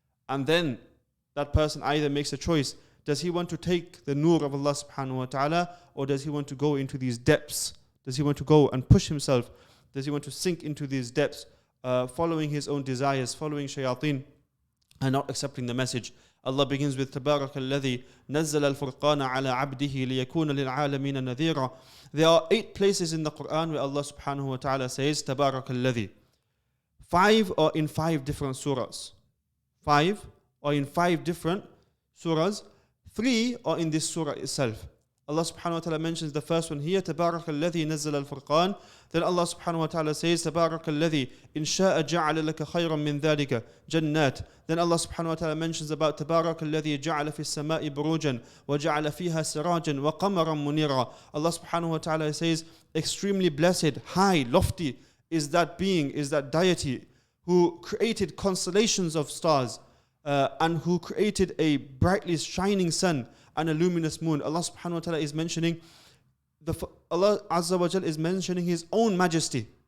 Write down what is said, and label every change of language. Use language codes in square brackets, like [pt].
[en] And then that person either makes a choice. Does he want to take the nur of Allah subhanahu wa ta'ala, or does he want to go into these depths? Does he want to go and push himself? Does he want to sink into these depths, following his own desires, following shayateen, and not accepting the message? Allah begins with [ar] تبارك الذي نزل الفرقان على عبده ليكون للعالمين نذيرا. [en] There are 8 places in the Qur'an where Allah subhanahu wa ta'ala says [ar] تبارك الذي. [en] 5 are in 5 different surahs. 5 are in 5 different surahs. 3 are in this surah itself. Allah subhanahu wa ta'ala mentions the first one here, [ar] تبارك الذي نزل الفرقان. [en] Then Allah subhanahu wa ta'ala says, [ar] تبارك الذي إن شاء جعل لك خيرا من ذلك جنات. [en] Then Allah subhanahu wa ta'ala mentions about [ar] تبارك الذي جعل في السماء بروجا وجعل فيها سراجا وقمرا منيرا. [en] Allah subhanahu wa ta'ala says, extremely blessed, high, lofty is that being, is that deity who created constellations of stars and who created a brightly shining sun and a luminous moon. Allah subhanahu wa ta'ala is mentioning, Allah Azza wa Jal is mentioning His own majesty.